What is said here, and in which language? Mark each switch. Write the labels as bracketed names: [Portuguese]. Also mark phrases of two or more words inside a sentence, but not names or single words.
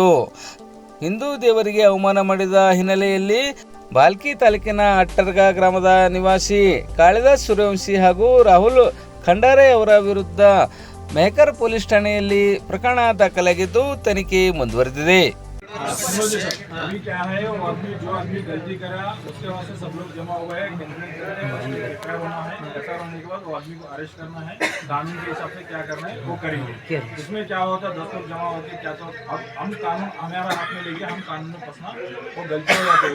[Kannada] ಹಿಂದೂ ದೇವರಿಗೆ ಅವಮಾನ ಮಾಡಿದ ಹಿನ್ನೆಲೆಯಲ್ಲಿ ಭಾಲ್ಕಿ ತಾಲೂಕಿನ ಅಟ್ಟರ್ಗ ಗ್ರಾಮದ ನಿವಾಸಿ ಕಾಳಿದಾಸ್ ಸೂರ್ಯವಂಶಿ ಹಾಗೂ ರಾಹುಲ್ ಖಂಡಾರೆ ಅವರ ವಿರುದ್ಧ ಮೆಹಕರ್ ಪೊಲೀಸ್ ಠಾಣೆಯಲ್ಲಿ ಪ್ರಕರಣ ದಾಖಲಾಗಿದ್ದು ತನಿಖೆ ಮುಂದುವರೆದಿದೆ. [Hindi] अभी क्या है, वो आदमी जो आदमी गलती करा उसके वहाँ से सब लोग जमा हुए हैं, कंप्लेंट करते हैं, एफआईआर होना है, एफआईआर होने के बाद वो आदमी को अरेस्ट करना है, कानून के हिसाब से क्या करना है वो करेंगे. इसमें क्या होता है 10 लोग जमा होते क्या, तो अब हम कानून हमारा हाथ में लेके हम कानून में फंसना वो गलती हो जाती है.